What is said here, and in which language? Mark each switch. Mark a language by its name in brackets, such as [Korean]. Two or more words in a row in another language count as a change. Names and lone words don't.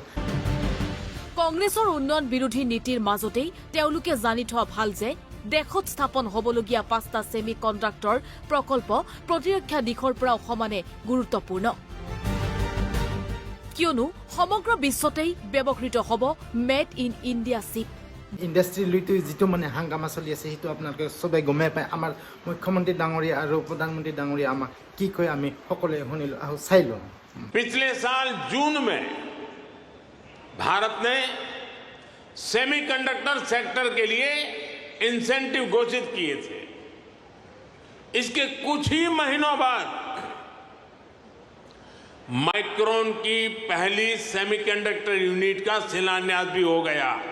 [Assamese] কংগ্ৰেছৰ উন্নয়ন বিৰোধী নীতিৰ মাজতেই তেওঁলোকে জানি থোৱা ভাল যে দেশত স্থাপন হ'বলগীয়া 5টা [English] semi conductor [Assamese] প্ৰকল্প প্ৰতিৰক্ষা দিশৰ পৰা সমানে গুৰুত্বপূৰ্ণ, কিয়নো সমগ্ৰ বিশ্বতেই ব্যৱহৃত হ'ব [English] made in India [Assamese] চিপ। ইণ্ডাষ্ট্ৰী লৈতো যিটো মানে হাংগামা চলি আছে সেইটো আপোনালোকে চবেই গমেই পায়। আমাৰ মুখ্যমন্ত্ৰী ডাঙৰীয়া আৰু প্ৰধানমন্ত্ৰী ডাঙৰীয়া আমাক কি কয় আমি সকলোৱে শুনিলোঁ, আহক চাই লওঁ। [Hindi] पिछले साल जून में भारत ने सेमीकंडक्टर सेक्टर के लिए इंसेंटिव घोषित किए थे। इसके कुछ ही महीनों बाद माइक्रोन की पहली सेमीकंडक्टर यूनिट का शिलान्यास भी हो गया।